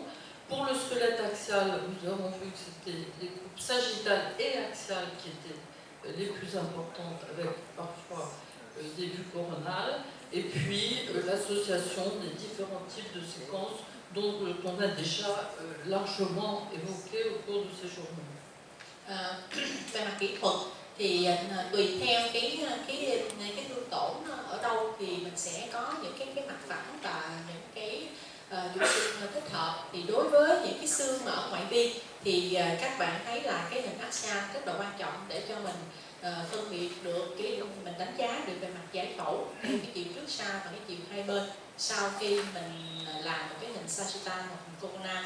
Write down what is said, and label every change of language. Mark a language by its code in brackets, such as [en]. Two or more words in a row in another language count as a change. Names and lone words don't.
[fr] Pour le squelette axial, nous avons vu que c'était les coupes sagittales et axiales qui étaient les plus importantes avec parfois des vues coronales, et puis l'association des différents types de séquences dont on a déjà largement évoqué au cours de ces journées. [vi] Về mặt kỹ thuật thì tùy theo cái thương tổn ở đâu thì mình sẽ có những cái mặt phẳng và những cái chủ trương thích hợp. Thì đối với những cái xương mà ở ngoại vi thì các bạn thấy là cái hình axial rất là quan trọng để cho mình phân biệt được mình đánh giá được về mặt giải phẫu cái chiều trước sau và cái chiều hai bên sau khi mình làm một cái hình sagittal hoặc hình corona.